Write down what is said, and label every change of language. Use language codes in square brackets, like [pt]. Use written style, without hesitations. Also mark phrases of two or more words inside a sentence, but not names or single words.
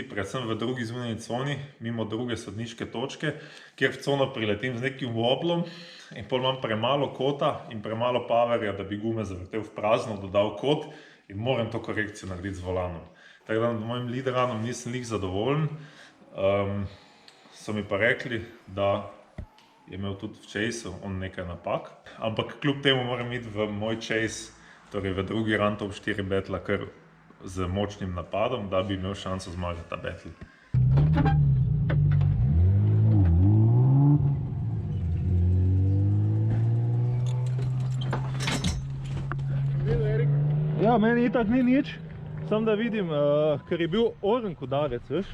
[sl] predvsem v drugi zunanji coni, mimo druge sodniške točke, kjer v cono priletim z nekim woblom in pol imam premalo kota in premalo powerja, da bi gume zavrtel v prazno, dodal kot in moram to korekcijo narediti z volanom. Tako da nad mojim [en] lead runom [sl] nisem lih zadovoljen. So mi pa rekli, da je imel tudi v chaseu on nekaj napak, ampak kljub temu moram iti v moj chase, torej v drugi run [en] top 4 battle [sl] kar z močnim napadom, da bi imel šanso zmagati ta battle. Ja, meni itak ni nič, samo da vidim, ker je bil orenk udarec, veš?